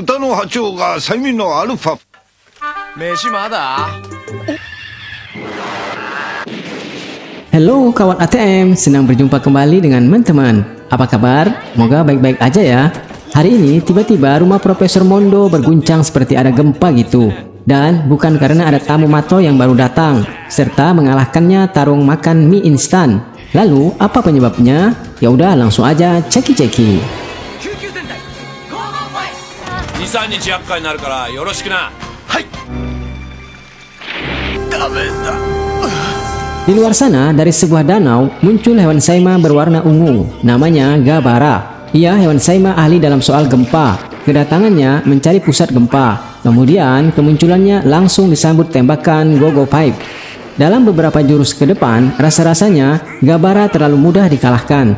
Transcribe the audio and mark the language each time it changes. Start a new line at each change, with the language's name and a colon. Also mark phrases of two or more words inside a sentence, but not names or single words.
Japanese: の波長がセミのアルファ。飯まだ?
Indonesian: Halo kawan ATM, senang berjumpa kembali dengan teman-teman. Apa kabar? Semoga baik-baik aja ya. Hari ini tiba-tiba rumah Profesor Mondo berguncang seperti ada gempa gitu. Dan bukan karena ada tamu Mato yang baru datang, serta mengalahkannya tarung makan mie instan. Lalu apa penyebabnya? Ya udah langsung aja ceki-ceki.
Japanese: 2、3 日厄介になるからよろしくな。はい。ダメだ。
Indonesian: Di luar sana, dari sebuah danau, muncul hewan saima berwarna ungu, namanya Gabara. Ia hewan saima ahli dalam soal gempa. Kedatangannya mencari pusat gempa. Kemudian, kemunculannya langsung disambut tembakan Gogo Pipe. Dalam beberapa jurus ke depan, rasa-rasanya Gabara terlalu mudah dikalahkan.